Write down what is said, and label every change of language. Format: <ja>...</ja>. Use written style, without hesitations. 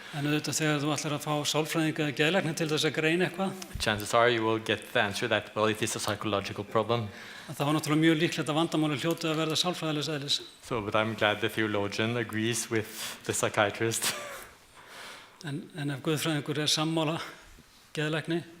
<is>En auðvitað þegar þú ætlar að fá sálfræðinga eða geðlækni til þess að greina eitthvað,</is> <en>chances are you will get the answer that, well, it is a psychological problem.</en> <is>það var náttúrulega mjög líklegt að vandamáli hljótið að verða sálfræðilegs eðlis.</is> <en>So, but I'm glad the theologian agrees with the psychiatrist.</en> <is>En ef guðfræðingur sammála geðlækni,</is>